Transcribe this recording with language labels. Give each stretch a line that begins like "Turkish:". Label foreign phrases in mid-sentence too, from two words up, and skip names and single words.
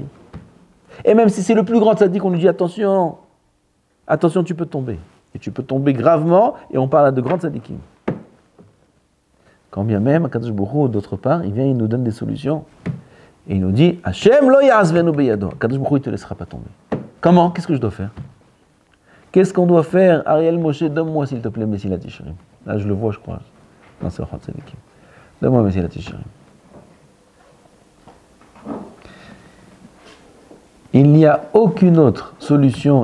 French: Et même si c'est le plus grand tzaddik, on lui dit attention, attention, tu peux tomber. Et tu peux tomber gravement, et on parle là de grands tzaddikim. Quand bien même,
Hebrew: הקדוש ברוך הוא,
French: d'autre part, il vient, il nous donne des solutions. Et il nous dit
Hebrew: השם לא יעזבנו בידו. הקדוש ברוך הוא,
French: il ne te laissera pas tomber. Comment? Qu'est-ce que je dois faire? Qu'est-ce qu'on doit faire? Ariel Moshe, donne-moi s'il te plaît Mesilat Yesharim. Là, je le vois, je crois. Non, c'est Orchat Tzadikim. Donne-moi Mesilat Yesharim. Il n'y a aucune autre solution.